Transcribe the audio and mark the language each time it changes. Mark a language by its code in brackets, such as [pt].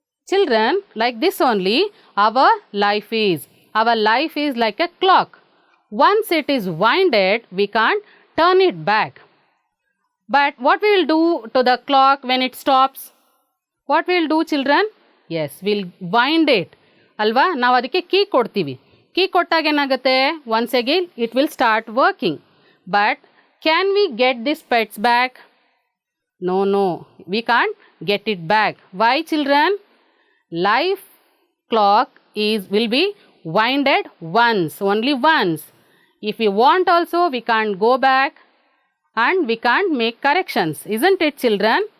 [en] Children, like this only, our life is. Our life is like a clock. Once it is winded, we can't turn it back. But what we will do to the clock when it stops? What we will do children? Yes, we'll wind it. [kn] ಅಲ್ವಾ? ನಾವು ಅದಕ್ಕೆ key ಕೊಡ್ತೀವಿ. Key ಕೊಟ್ಟಾಗ ಏನಾಗುತ್ತೆ? [en] Once again it will start working. But Can we get these pets back? No, we can't get it back. Why, children? Life clock will be winded once, only once. If we want also, we can't go back and we can't make corrections. Isn't it, children?